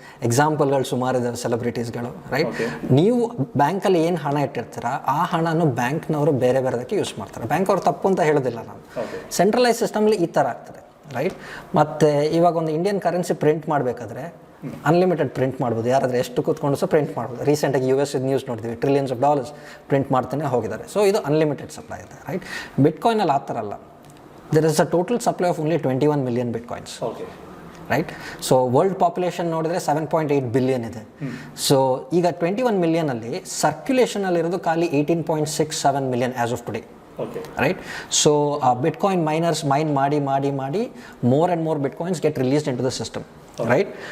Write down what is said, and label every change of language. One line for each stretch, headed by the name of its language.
Kannada: ಎಕ್ಸಾಂಪಲ್ಗಳು ಸುಮಾರು ಇದಾವೆ, ಸೆಲೆಬ್ರಿಟೀಸ್ಗಳು, ರೈಟ್? ನೀವು ಬ್ಯಾಂಕಲ್ಲಿ ಏನು ಹಣ ಇಟ್ಟಿರ್ತೀರ ಆ ಹಣನು ಬ್ಯಾಂಕ್ನವರು ಬೇರೆ ಬೇರೆದಕ್ಕೆ ಯೂಸ್ ಮಾಡ್ತಾರೆ. ಬ್ಯಾಂಕ್ ಅವ್ರು ತಪ್ಪು ಅಂತ ಹೇಳೋದಿಲ್ಲ ನಾನು. ಸೆಂಟ್ರಲೈಸ್ ಸಿಸ್ಟಮ್ಲಿ ಈ ಥರ ಆಗ್ತದೆ, ರೈಟ್? ಮತ್ತು ಇವಾಗ ಒಂದು ಇಂಡಿಯನ್ ಕರೆನ್ಸಿ ಪ್ರಿಂಟ್ ಮಾಡಬೇಕಾದ್ರೆ ಅನ್ಲಿಮಿಟೆಡ್ ಪ್ರಿಂಟ್ ಮಾಡ್ಬೋದು. ಯಾರಾದರೂ ಎಷ್ಟು ಕೂತ್ಕೊಂಡು ಸಹ ಪ್ರಿಂಟ್ ಮಾಡ್ಬೋದು. ರೀಸೆಂಟಾಗಿ US ನ್ಯೂಸ್ ನೋಡ್ತೀವಿ, $ಟ್ರಿಲಿಯನ್ಸ್ ಪ್ರಿಂಟ್ ಮಾಡ್ತಾನೆ ಹೋಗಿದ್ದಾರೆ. ಸೊ ಇದು ಅನ್ಲಿಮಿಟೆಡ್ ಸಪ್ಲೈ ಇದೆ, ರೈಟ್? ಬಿಟ್ಕಾಯಿನಲ್ಲಿ ಆ ಥರ ಅಲ್ಲ.
English: There is a total supply of only 21 million bitcoins. Right.
Kannada: So world population ನೋಡಿದ್ರೆ 7.8 ಬಿಲಿಯನ್ ಇದೆ. ಸೊ ಈಗ 21 ಮಿಲಿಯನಲ್ಲಿ ಸರ್ಕ್ಯುಲೇಷನಲ್ಲಿರೋದು ಖಾಲಿ 18.67 million
English: As of today.
Kannada: Right.
English: so bitcoin miners mine
Kannada: ಮಾಡಿ ಮಾಡಿ ಮಾಡಿ
English: More and more bitcoins get released into the system. Right.